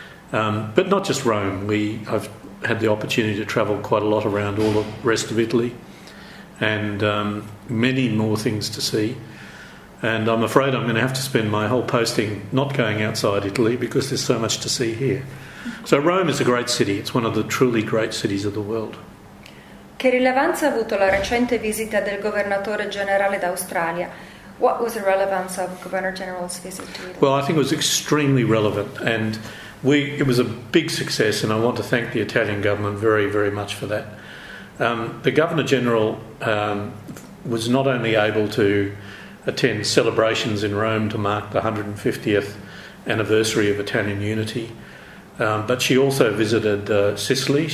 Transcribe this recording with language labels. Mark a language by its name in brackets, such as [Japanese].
[English] But not just Rome. I've had the opportunity to travel quite a lot around all the rest of Italy, and many more things to see. And I'm afraid I'm going to have to spend my whole posting not going outside Italy, because there's so much to see here. So Rome is a great city. It's one of the truly great cities of the world. [Italian] Che rilevanza ha avuto la recente visita del governatore generale d'Australia? [English] What was the relevance of Governor General's visit to Italy? Well, I think it was extremely relevant, and it was a big success, and I want to thank the Italian government very, very much for that. The Governor General was not only able to attend celebrations in Rome to mark the 150th anniversary of Italian unity, but she also visited Sicily.